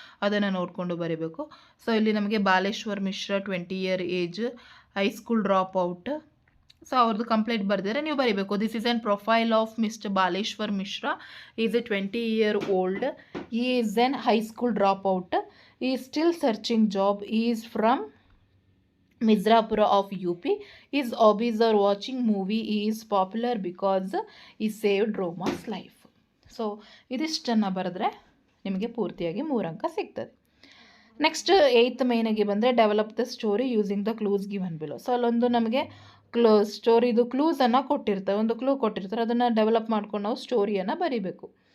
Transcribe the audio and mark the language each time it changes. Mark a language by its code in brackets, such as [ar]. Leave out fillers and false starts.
[kn] ಅದನ್ನು ನೋಡಿಕೊಂಡು ಬರೀಬೇಕು. ಸೊ ಇಲ್ಲಿ ನಮಗೆ Baleshwar Mishra [en] 20 year age, high school drop out. So [kn] ಅವ್ರದ್ದು ಕಂಪ್ಲೇಂಟ್ ಬರೆದಿದ್ದಾರೆ, ನೀವು ಬರೀಬೇಕು. [en] This is an profile of mister Baleshwar Mishra. Is a 20 year old. ಈ is an high school drop out. ಈ is still searching job. ಈ is from Mizrapura of UP. His hobbies are watching movie. He is popular because he saved Roma's life. [kn] So ಇದಿಷ್ಟನ್ನು ಬರೆದ್ರೆ ನಿಮಗೆ ಪೂರ್ತಿಯಾಗಿ 3 ಅಂಕ ಸಿಗ್ತದೆ. [en] next [kn] 8th ಮೇನಿಗೆ ಬಂದರೆ [en] Develop the story using the clues given below. [kn] So ಅಲ್ಲೊಂದು ನಮಗೆ ಸ್ಟೋರಿದು ಕ್ಲೂಸನ್ನು ಕೊಟ್ಟಿರ್ತಾರೆ, ಒಂದು ಕ್ಲೂ ಕೊಟ್ಟಿರ್ತಾರೆ, ಅದನ್ನು ಡೆವಲಪ್ ಮಾಡ್ಕೊಂಡು ನಾವು ಸ್ಟೋರಿಯನ್ನು ಬರೀಬೇಕು.